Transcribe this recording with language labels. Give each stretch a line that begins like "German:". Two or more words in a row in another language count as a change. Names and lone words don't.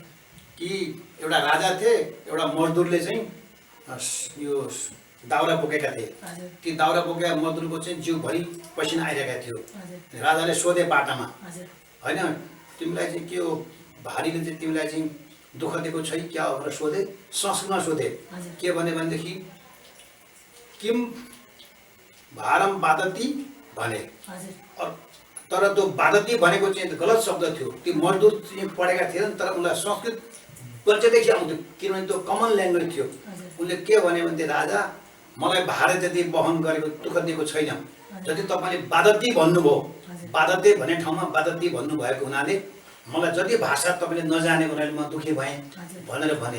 Nepali: कि एउटा राजा थिए, एउटा मजदुरले चाहिँ यो दाउरा बोकेका थिए। हजुर ती दाउरा बोकेका मजदुरको चाहिँ जिउभरि पसिना आइरहेका थियो। हजुर राजाले सोधे बाटामा, हजुर होइन तिमीलाई चाहिँ के हो, भारीले चाहिँ तिमीलाई चाहिँ दुःख दिएको छै क्या हो भनेर सोधे। संस्कृतमा सोधे, हजुर के भने भनेदेखि
Sanskrit: किम भारम बादती
Nepali: भने। हजुर तर त्यो बादती भनेको चाहिँ गलत शब्द थियो। त्यो मजदुर चाहिँ पढेका थिएनन् तर उनलाई संस्कृत परिचयदेखि आउँथ्यो किनभने त्यो
English: common language
Nepali: थियो। उनले के भने भने राजा मलाई भार जति वहन गरेको दुःख दिएको छैन, जति तपाईँले बादती भन्नुभयो, बादते भन्ने ठाउँमा बादती भन्नुभएको हुनाले मलाई जति भाषा तपाईँले नजाने हुनाले म दुःखी भएँ भनेर भने।